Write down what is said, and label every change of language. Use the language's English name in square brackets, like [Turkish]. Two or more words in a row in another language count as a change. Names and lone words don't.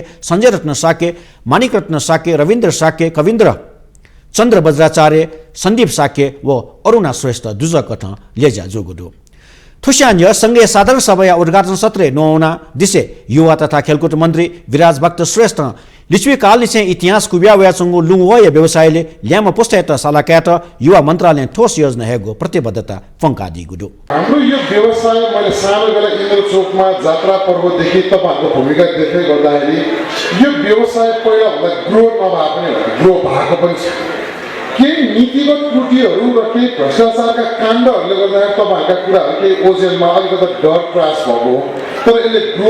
[Newari] संजय रत्न साके मानिक रत्न साके रविन्द्र साके कविन्द्र चन्द्र वज्राचार्य सन्दीप साके व अरुणा श्रेष्ठ दुजक थ लेजा जोगुदु थुस्यान्य संघीय साधारण सभा उद्घाटन सत्र नौना दिसे युवा तथा खेलकुद मन्त्री विराज भक्त श्रेष्ठ लिच्वी काल निसे इतिहास कुब्यावया चंगु लुङवय व्यवसायले ल्याम पुस्तैत सालाक्यात युवा मन्त्रालय ठोस योजना हेगो प्रतिबद्धता फंका दिगुदु [Nepali] हाम्रो यो व्यवसाय मैले सानो बेला इन्द्र चोकमा जात्रा पर्वदेखि तपाईहरुको भूमिका देख्दै गर्दाखेरि यो व्यवसाय पहिला भन्दा ग्रो नभए पनि ग्रो भएको पनि छ केही नीतिगत त्रुटिहरू र केही भ्रष्टाचारका काण्डहरूले गर्दाखेरि तपाईहरुका कुराहरू केही ओजेलमा अलिकति डर त्रास भएको तर यसले ग्रो